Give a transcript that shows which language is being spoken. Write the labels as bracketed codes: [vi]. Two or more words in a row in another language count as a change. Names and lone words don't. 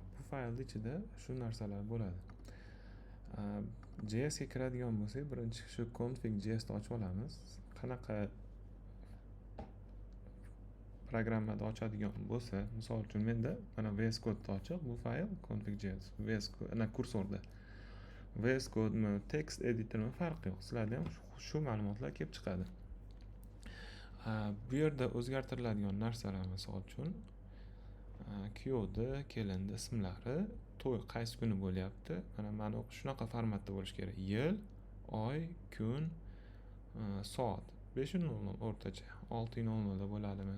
[uz] Bu faylning ichida shu narsalar bo'ladi. JS ga kiradigan bo'lsak, birinchi shu config.js ni ochib olamiz. Qanaqa programmada ochadigan bo'lsa, misol uchun menda mana VS Code da ochiq, bu fayl config.js, VS Code ana kursorda. VS Code mi, [en] text editor [uz] mi farqi yo'q. Sizlarda ham shu ma'lumotlar kelib chiqadi. Bu yerda o'zgartiriladigan narsalar misol uchun kuyovni, kelinni ismlari, to'y qaysi kuni bo'lyapti. Mana shunaqa formatda bo'lishi kerak. Yil, oy, kun, soat 5:00 o'rtacha 6:00 da bo'ladimi?